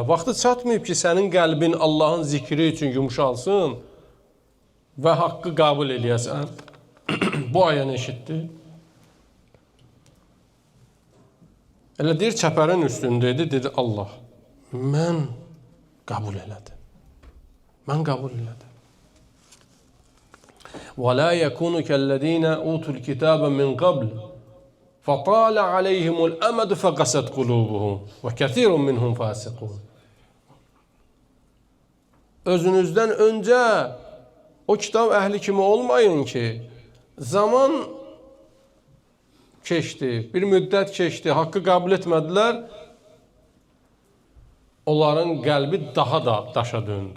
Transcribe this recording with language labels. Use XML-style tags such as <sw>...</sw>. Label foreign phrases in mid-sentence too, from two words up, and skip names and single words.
<az>Vaxtı çatmayıb ki, sənin qəlbin Allahın zikri üçün yumuşalsın və haqqı qəbul edəsən. Bu ayəni eşitdi. Elə deyir, çəpərin üstündeydi, dedi Allah, mən qəbul elədim. Mən qəbul elədim.</az> <ar>وَلَا يَكُونُ كَالَّذ۪ينَ اُوتُوا الْكِتَابَ مِنْ قَبْلِ فَطَالَ عَلَيْهِمُ الْأَمَدُ فَقَسَتْ قُلُوبُهُمْ وَكَثِيرٌ مِنْهُمْ فَاسِقُونَ.</ar> <az>Özünüzdən öncə o kitab əhli kimi olmayın ki, zaman keçdi, bir müddət keçdi, haqqı qəbul etmədilər, onların qəlbi daha da daşa döndü.</az>